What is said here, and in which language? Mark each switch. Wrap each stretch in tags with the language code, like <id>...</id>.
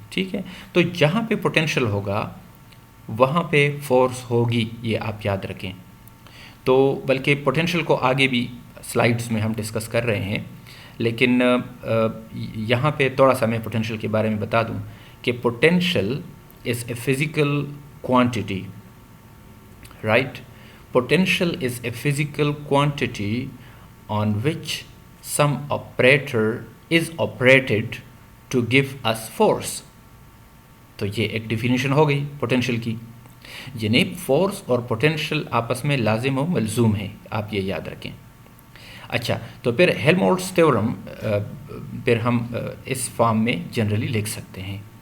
<hi>ठीक है, तो जहाँ पे पोटेंशियल होगा वहाँ पे फोर्स होगी, ये आप याद रखें. तो बल्कि पोटेंशियल को आगे भी स्लाइड्स में हम डिस्कस कर रहे हैं, लेकिन यहाँ पे थोड़ा सा मैं पोटेंशियल के बारे में बता दूँ कि</hi> <en>Potential is a physical quantity. Right, potential is a physical quantity on which some operator is operated to give us force.</en> <hi>तो ये एक डिफिनीशन हो गई पोटेंशियल की, यानी फोर्स और पोटेंशियल आपस में लाजिम व मलजूम है, आप ये याद रखें. अच्छा, तो फिर हेल्महोल्ट्ज़ थ्योरम फिर हम इस फॉर्म में जनरली लिख सकते हैं.</hi>